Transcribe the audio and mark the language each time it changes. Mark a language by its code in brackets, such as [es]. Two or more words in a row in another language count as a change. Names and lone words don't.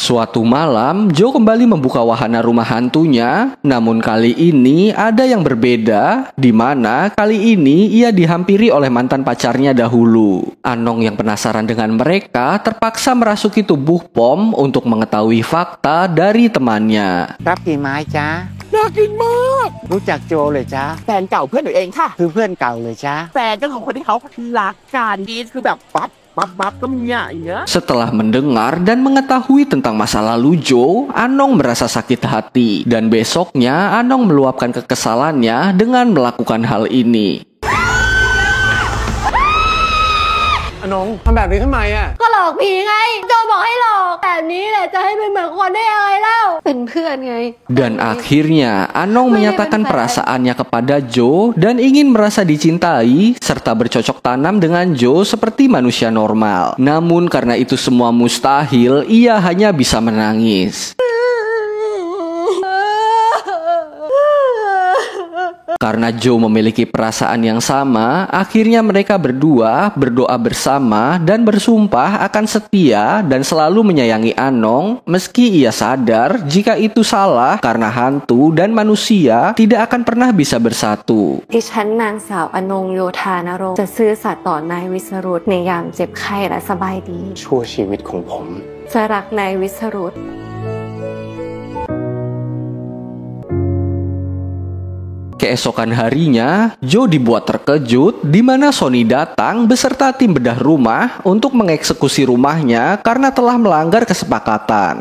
[id] Suatu malam, Joe kembali membuka wahana rumah hantunya. Namun kali ini ada yang berbeda, di mana kali ini ia dihampiri oleh mantan pacarnya dahulu. Anong yang penasaran dengan mereka terpaksa merasuki tubuh Pom untuk mengetahui fakta dari temannya. [th] รับกี่ไม้จ๊ะ น่ากินมาก รู้จักโจเลยจ๊ะ แฟนเก่าเพื่อนหนูเองค่ะ คือเพื่อนเก่าเลยจ๊ะ แฟนก็ของคนที่เขารักกันดีคือแบบปั๊บก็มีอย่างเงี้ย [id] Setelah mendengar dan mengetahui tentang masa lalu Joe, Anong merasa sakit hati. Dan besoknya Anong meluapkan kekesalannya dengan melakukan hal ini. [th] อนงทำแบบนี้ทำไมอ่ะ ก็หลอกผีไง โจบอกให้หลอกแบบนี้แหละจะให้เป็นเหมือนคนได้ยังไงเล่า เป็นเพื่อนไง [id] Dan akhirnya Anong menyatakan perasaannya kepada Joe dan ingin merasa dicintai serta bercocok tanam dengan Joe seperti manusia normal. Namun karena itu semua mustahil, ia hanya bisa menangis. Karena Joe memiliki perasaan yang sama, akhirnya mereka berdua berdoa bersama dan bersumpah akan setia dan selalu menyayangi Anong meski ia sadar jika itu salah karena hantu dan manusia tidak akan pernah bisa bersatu. [th] ดิฉันนางสาวอนงโยธานรงค์จะซื่อสัตย์ต่อนายวิสรุตในยามเจ็บไข้และสบายดี ชั่วชีวิตของผม จะรักนายวิสรุต [id] Keesokan harinya, Joe dibuat terkejut di mana Sonny datang beserta tim bedah rumah untuk mengeksekusi rumahnya karena telah melanggar kesepakatan.